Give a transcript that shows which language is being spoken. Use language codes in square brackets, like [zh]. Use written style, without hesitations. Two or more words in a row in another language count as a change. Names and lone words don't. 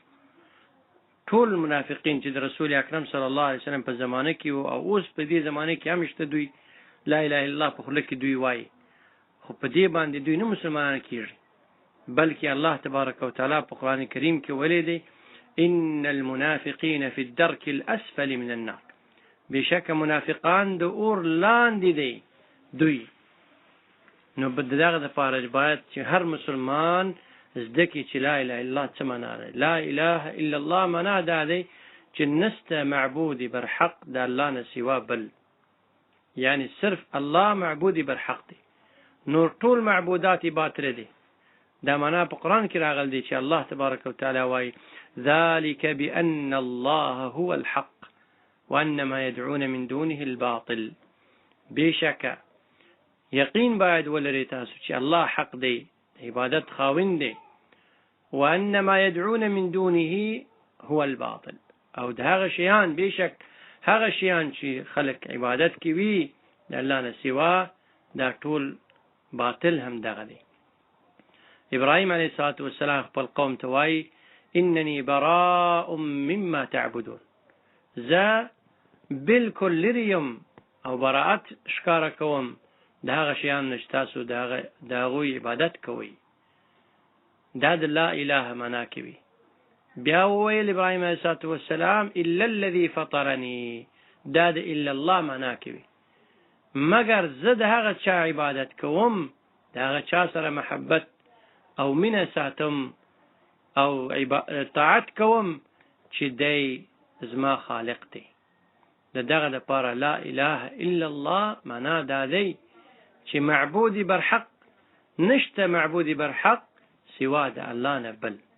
[ps] ټول منافقین چې د رسول اکرم [ar] صلی الله علیه وسلم [ps] په زمانه کې او اوس په دې زمانه کې هم شته، دوی [ar] لا اله الا الله [ps] په خوله کې دوی وایي، خو په دې باندې دوی نه مسلمانان کېږي. بلکې الله [ar] تبارک وتعالی [ps] په قرآن کریم کې ویلي دی [ar] ان المنافقین فی الدرک الاسفل من النار، [ps] بشک منافقان د اور لاندې دی دوی. نو دغه دپاره باید چې هر مسلمان زده کړي چې [ar] لا اله الا الله [ps] څه معنا ده. [ar] لا اله الا الله [ps] معنا دا دی چې نسته معبود بر حق د الله نه سوا بل، یعنی صرف الله معبود بر حق دی، نور ټول معبودات باطل دي. دا معنا په قرآن کې راغلی دی چې الله [ar] تبارک وتعالی [ps] وایي [ar] ذلك بأن الله هو الحق وأن ما يدعون من دونه الباطل. [ps] بشک یقین باید ولري تاسو چې الله حق دی، عبادت خاوند دی، [ar] وأن ما يدعون من دونه هو الباطل، [ps] او د هغه شیان بشک هغه شیان چې خلق عبادت کوي د الله نه سوا دا ټول باطل هم دغه دی. ابراهیم [ar] علیه السلام [ps] خپل قوم ته وایي [ar] انني براء مما تعبدون، [ps] زه بالکل لرې یم او براءت ښکاره کوم د هغه شیان نه چې تاسو د هغوی عبادت کوئ. دا د [ar] لا اله [ps] معنا کوي. بیا وویل ابراهیم [ar] علیه السلام الا الذي فطرني، [ps] دا د [ar] الا الله [ps] معنا کوي، مگر زه د هغه چا عبادت کوم، د هغه چا سره محبت او مینه ساتم او طاعت کوم چې دی زما خالق دی. د دغه دپاره [ar] لا اله الا الله [ps] معنا دا دی چې معبودی بر حق نشته، معبودی بر حق سوا د الله نه بل.